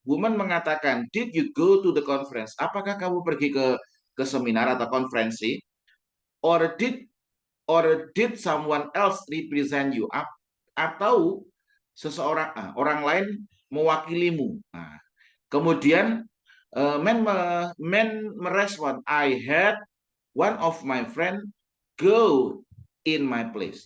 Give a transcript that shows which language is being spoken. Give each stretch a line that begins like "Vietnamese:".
Indonesian: Woman mengatakan,
English: "Did you go to the conference?"
Indonesian: Apakah kamu pergi ke seminar atau konferensi?
English: Or did someone else represent you?
Indonesian: Atau seseorang orang lain mewakilimu. Nah, kemudian men merespon,
English: I had one of my friend go in my place.